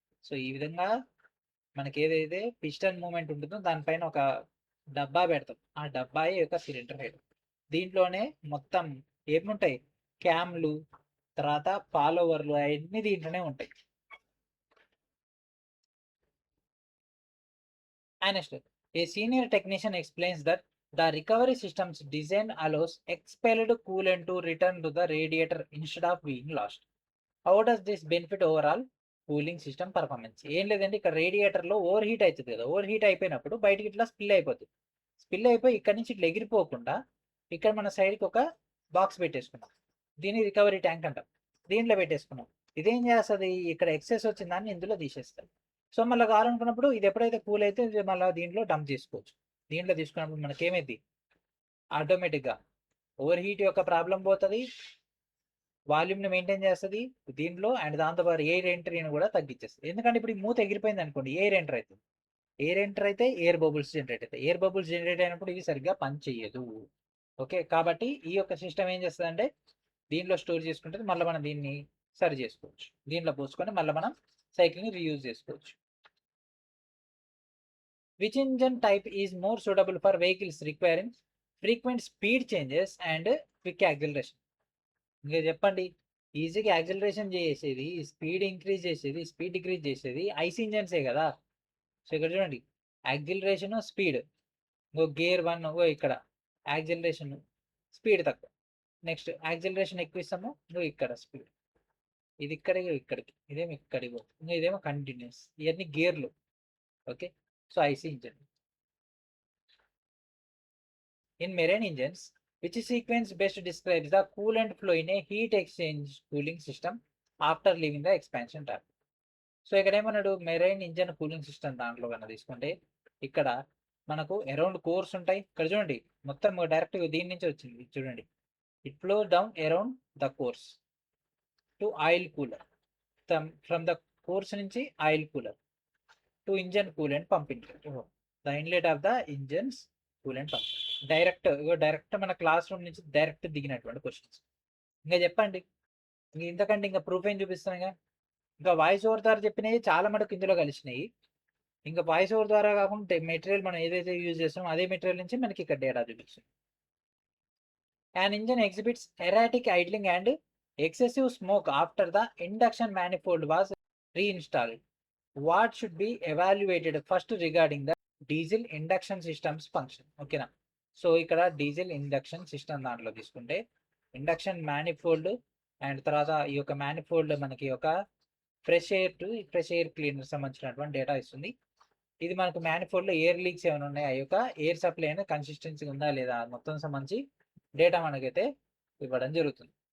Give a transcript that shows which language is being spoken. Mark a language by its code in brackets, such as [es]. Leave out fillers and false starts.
[te] So ఈ విధంగా మనకి ఏదైతే పిస్టన్ మూమెంట్ ఉంటుందో దానిపైన ఒక డబ్బా పెడతాం, ఆ డబ్బా యొక్క సిలిండర్ హెడ్. దీంట్లోనే మొత్తం ఏముంటాయి, క్యామ్లు, తర్వాత ఫాలోవర్లు, అవన్నీ దీంట్లోనే ఉంటాయి. [en] Next, a senior technician explains that the recovery system's design allows expelled coolant to return to the radiator instead of being lost. How does this benefit overall cooling system performance? [te] ఏం లేదంటే ఇక్కడ రేడియేటర్లో ఓవర్ హీట్ అవుతుంది కదా, over heat అయిపోయినప్పుడు బయటికి ఇట్లా spill అయిపోతుంది. Spill అయిపోయి ఇక్కడ నుంచి ఇట్లా ఎగిరిపోకుండా ఇక్కడ మన సైడ్కి ఒక బాక్స్ పెట్టేసుకున్నాం, దీన్ని రికవరీ ట్యాంక్ అంటాం, దీంట్లో పెట్టేసుకున్నాం. ఇదేం చేస్తుంది, ఇక్కడ ఎక్సెస్ వచ్చిందాన్ని ఇందులో తీసేస్తుంది. సో మళ్ళీ కావాలనుకున్నప్పుడు ఇది ఎప్పుడైతే కూల్ అయితే మళ్ళీ దీంట్లో డంప్ చేసుకోవచ్చు. దీంట్లో తీసుకున్నప్పుడు మనకి ఏమైంది, ఆటోమేటిక్గా ఓవర్ హీట్ యొక్క ప్రాబ్లం పోతుంది, వాల్యూమ్ని మెయింటైన్ చేస్తుంది దీంట్లో, అండ్ దాంతోపాటు ఎయిర్ ఎంట్రీని కూడా తగ్గించేస్తుంది. ఎందుకంటే ఇప్పుడు ఈ మూత ఎగిరిపోయింది అనుకోండి, ఎయిర్ ఎంటర్ అవుతుంది, ఎయిర్ ఎంటర్ అయితే ఎయిర్ బబుల్స్ జనరేట్ అవుతాయి, ఎయిర్ బబుల్స్ జనరేట్ అయినప్పుడు ఇది సరిగ్గా పని చేయదు. ఓకే, కాబట్టి ఈ యొక్క సిస్టమ్ ఏం చేస్తుంది అంటే దీంట్లో స్టోర్ చేసుకుంటే మళ్ళీ మనం దీన్ని సరి చేసుకోవచ్చు, దీంట్లో పోసుకొని మళ్ళీ మనం సైకిల్ని రీయూజ్ చేసుకోవచ్చు. [en] Which engine type is more suitable for vehicles requiring frequent speed changes and quick acceleration? [te] ఇంకా చెప్పండి, ఈజీగా యాక్సిలరేషన్ చేసేది, స్పీడ్ ఇంక్రీజ్ చేసేది, స్పీడ్ డిక్రీజ్ చేసేది ఐసీ ఇంజన్సే కదా. సో ఇక్కడ చూడండి, యాక్సిలరేషన్ స్పీడ్, ఇంకో గేర్ 1 ఇక్కడ యాక్సిలరేషన్ స్పీడ్ తక్కువ, నెక్స్ట్ యాక్సిలరేషన్ ఎక్కువ ఇస్తాము ఇంకో ఇక్కడ స్పీడ్, ఇది ఇక్కడికి ఇదేమో ఇక్కడికి పోతుంది, ఇంకా ఇదేమో కంటిన్యూస్, ఇవన్నీ గేర్లు. Okay, so IC engine. [en] In marine engines, which sequence best describes the coolant flow in a heat exchange cooling system after leaving the expansion tap? [te] So ఇక్కడ ఏమన్నాడు, మెరైన్ ఇంజన్ కూలింగ్ సిస్టమ్ దాంట్లో కన్నా తీసుకుంటే ఇక్కడ మనకు around course ఉంటాయి. ఇక్కడ చూడండి మొత్తం డైరెక్ట్ దీని నుంచి వచ్చింది చూడండి, [en] It flow down around the course to oil cooler, from the course నుంచి oil cooler to engine coolant pumping, the inlet of the engines coolant pump. [te] Direct మన క్లాస్ రూమ్ నుంచి డైరెక్ట్ దిగినటువంటి క్వశ్చన్స్. ఇంకా చెప్పండి, ఇంతకంటే ఇంకా ప్రూఫ్ ఏం చూపిస్తాను. ఇంకా వాయిస్ ఓవర్ ద్వారా చెప్పినవి చాలా మటుకు ఇందులో కలిసినాయి. ఇంకా వాయిస్ ఓవర్ ద్వారా కాకుండా మెటీరియల్ మనం ఏదైతే యూజ్ చేస్తామో అదే మెటీరియల్ నుంచి మనకి ఇక్కడ డేటా చూపిస్తుంది. [en] An engine exhibits erratic idling and excessive smoke after the induction manifold was reinstalled. What should be evaluated first regarding the diesel induction systems function? [te] ఓకేనా. సో ఇక్కడ డీజిల్ ఇండక్షన్ సిస్టమ్ దాంట్లో తీసుకుంటే induction manifold and తర్వాత ఈ యొక్క manifold మనకి ఒక fresh air cleaner సంబంధించినటువంటి డేటా ఇస్తుంది. ఇది మనకు మ్యానిఫోల్డ్లో ఎయిర్ లీక్స్ ఏమైనా ఉన్నాయి, ఆ యొక్క ఎయిర్ సప్లై అనేది కన్సిస్టెన్సీ ఉందా లేదా మొత్తం సంబంధించి డేటా మనకైతే ఇవ్వడం జరుగుతుంది.